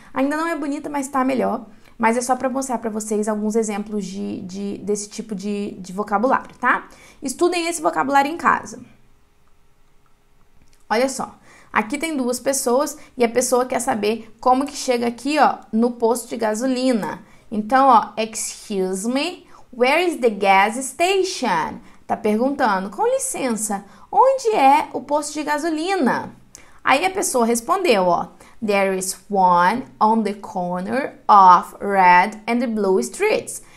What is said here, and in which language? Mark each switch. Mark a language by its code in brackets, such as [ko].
[pt] Ainda não é bonita, mas tá melhor. Mas é só pra mostrar pra vocês alguns exemplos desse tipo de vocabulário, tá? Estudem esse vocabulário em casa. Olha só. Aqui tem duas pessoas e a pessoa quer saber como que chega aqui, ó, no posto de gasolina. [en] Então, ó, excuse me, where is the gas station? [pt] Tá perguntando, com licença, onde é o posto de gasolina? [en] Aí a pessoa respondeu, ó, there is one on the corner of Red and the Blue streets.